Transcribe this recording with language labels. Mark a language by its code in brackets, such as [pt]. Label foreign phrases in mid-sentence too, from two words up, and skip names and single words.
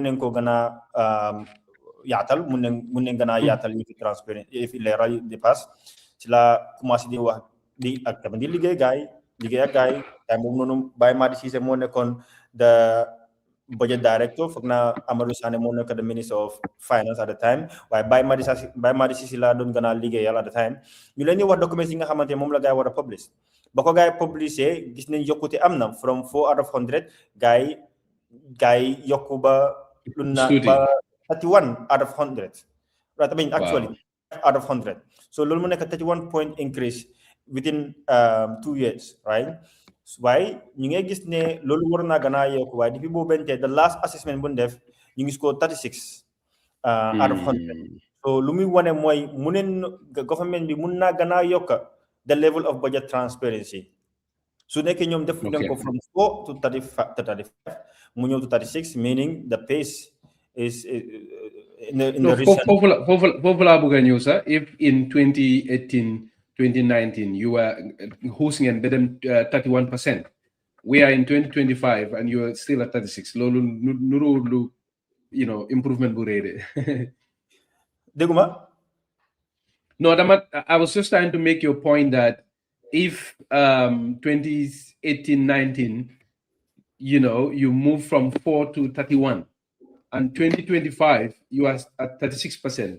[wo] nañ ko gën a yaatal mën nañ gën a yaatal yi fi transparent yi fi leeral dépasse si laa commencé di wax ak tamit di liggéey ak gaay time boobu noonu Baye Madi Cissé moo nekkoon [en] the budget director [wo] foog naa Amadou Sané moo nekk [en] the minister of finance at the time [wo] waaye Baye Madi Cissé laa doon gën a liggéeyal [en] at the time [wo] ñu leen di wax documents yi nga xamante ne moom la gaay war a publish ba ko gaay publisé gis nañ yokkute am na [en] from 4 out of 100 [wo] gaay yokku ba lu na ba 31 [en] out of 100 right I mean actually out of 100 [wo] so loolu mu nekk 31 point [en] increase within 2 years right [wo] waaye ñu ngi gis ne loolu war naa gën a yokk waaye depuis boobu bente [en] the last assessment [wo] bu ñu def ñu ngi score 36 out of 100 so lu muy wane mooy government bi mun naa gën a yokk [en] the level of budget transparency [wo] su nekkee ñoom def nañ ko [en] from 4 to 35 [wo] mu ñëw [en] to 36 meaning the pace is in the recent [wo] foofu laa bëgg a ñëw sax [en] if in 2019 you were hosting [wo] and bedem 31%. [en] We are in 2025 and you are still at 36. [wo] Lolu nuru improvement bu rede. Deguma? [en] No, I was just trying to make your point that if 2018-19, you move from 4 to 31, and 2025 you are at 36%.